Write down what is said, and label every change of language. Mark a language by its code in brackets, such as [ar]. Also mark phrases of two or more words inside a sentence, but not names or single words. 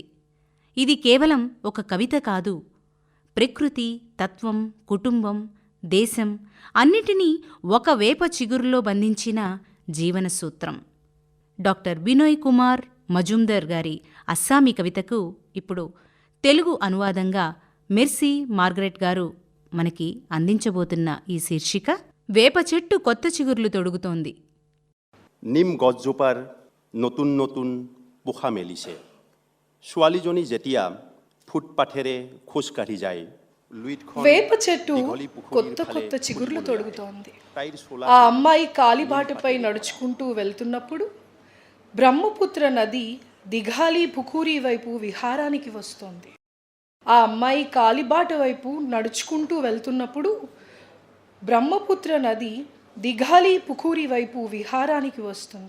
[te] ఇది కేవలం ఒక కవిత కాదు, ప్రకృతి, తత్వం, కుటుంబం, దేశం అన్నిటినీ ఒక వేప చిగురులో బంధించిన జీవనసూత్రం. డాక్టర్ బినోయ్ కుమార్ మజుందర్ గారి అస్సామీ కవితకు ఇప్పుడు తెలుగు అనువాదంగా మెర్సీ మార్గరెట్ గారు మనకి అందించబోతున్న ఈ శీర్షిక వేప చెట్టు కొత్త చిగుర్లు తొడుగుతోంది. [as] নিম গছজোপাৰ নতুন নতুন পোখা মেলিছে। ছোৱালীজনী যেতিয়া ফুটপাথেৰে খোজকাঢ়ি যায়, [te] వేప చెట్టు కొత్త కొత్త చిగుర్లు తొడుగుతోంది. ఆ అమ్మాయి కాలిబాటపై నడుచుకుంటూ వెళ్తున్నప్పుడు బ్రహ్మపుత్ర నది దిఘాలి పుకూరి వైపు విహారానికి వస్తోంది. ఆ అమ్మాయి కాలిబాట వైపు నడుచుకుంటూ వెళ్తున్నప్పుడు బ్రహ్మపుత్ర నది దిఘాలి పుకూరి వైపు విహారానికి వస్తుంది.